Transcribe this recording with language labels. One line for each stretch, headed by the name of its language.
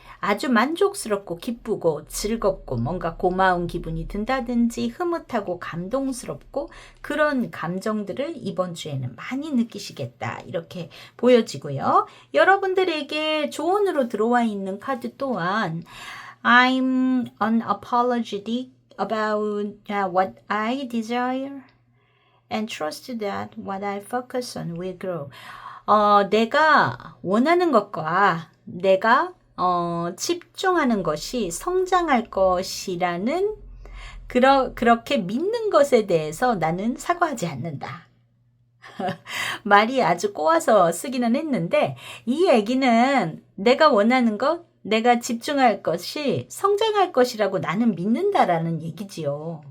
Korean: 아주 만족스럽고 기쁘고 즐겁고 뭔가 고마운 기분이 든다든지 흐뭇하고 감동스럽고 그런 감정들을 이번 주에는 많이 느끼시겠다 이렇게 보여지고요. 여러분들에게 조언으로 들어와 있는 카드 또한
English: I'm unapologetic about what I desire and trust that what I focus on will grow.
Korean: 내가 원하는 것과 내가 집중하는 것이 성장할 것이라는 그렇게 믿는 것에 대해서 나는 사과하지 않는다. 말이 아주 꼬아서 쓰기는 했는데 이 얘기는 내가 원하는 것, 내가 집중할 것이 성장할 것이라고 나는 믿는다라는 얘기지요.